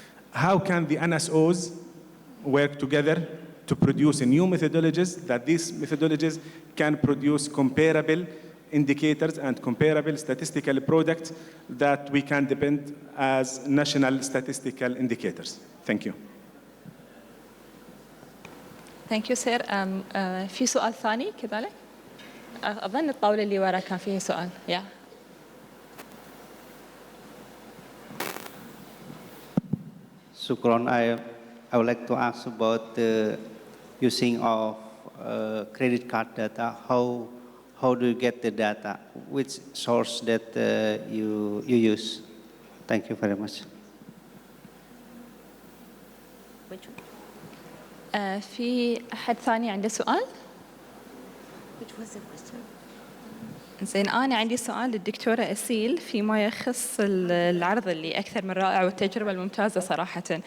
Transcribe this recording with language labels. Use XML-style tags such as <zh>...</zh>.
<en>How can the NSOs work together to produce new methodologies, that these methodologies can produce comparable indicators and comparable statistical products that we can depend as national statistical indicators? Thank you. Thank you sir.</en> <ar>في سؤال ثاني كذلك؟ أظن الطاولة اللي ورا كان فيها سؤال.</ar> <en>Yeah.</en> <ar>Sukron,</ar> <en>I would like to ask about the using of credit card data. How do you get the data? Which source that you use? Thank you very much.</en> <ar>في أحد ثاني عنده سؤال؟ زين، أنا عندي سؤال للدكتورة أسيل فيما يخص العرض اللي أكثر من رائع والتجربة الممتازة صراحة.</ar>